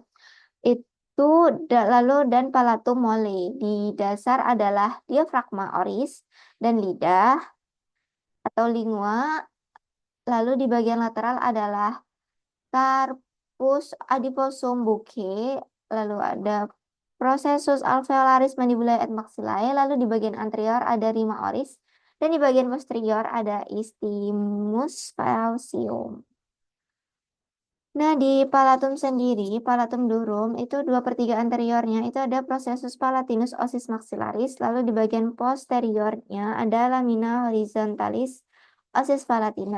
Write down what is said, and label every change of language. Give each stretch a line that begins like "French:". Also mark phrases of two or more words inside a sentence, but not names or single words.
Indonesian: Itu lalu dan
Latin: palatum mole.
Indonesian: Di dasar adalah
Latin: diafragma oris
Indonesian: dan lidah atau lingua. Lalu di bagian lateral adalah
Latin: carpus adiposum bucce,
Indonesian: lalu ada
Latin: processus alveolaris mandibulae et maxillae,
Indonesian: lalu di bagian anterior ada
Latin: rima oris,
Indonesian: dan di bagian posterior ada
Latin: istimus facium.
Indonesian: Nah, di palatum sendiri,
Latin: palatum durum,
Indonesian: itu 2/3 anteriornya, itu ada
Latin: processus palatinus osis maxillaris,
Indonesian: lalu di bagian posteriornya ada
Latin: lamina horizontalis osis palatina.